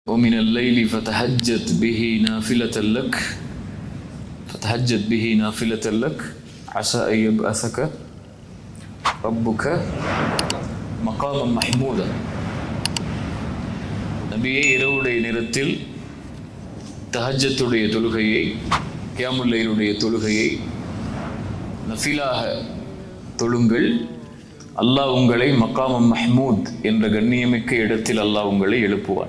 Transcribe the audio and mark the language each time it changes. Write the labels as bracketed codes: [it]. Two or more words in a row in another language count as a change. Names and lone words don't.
[ar] ومن الليل فتهجد به نافلة لك عسى أن يبعثك ربك مقاما محمودا. [ta] நபியே, இரவுடைய நேரத்தில் தஹஜ்ஜத்துடைய தொழுகையை, கியாமுல் லைலுடைய தொழுகையை நஃபிலாக தொழுங்கள். அல்லாஹ் உங்களை [ar] مقاما محمودا [ta] என்ற கண்ணியமிக்க இடத்தில் அல்லாஹ் உங்களை எழுப்புவான்.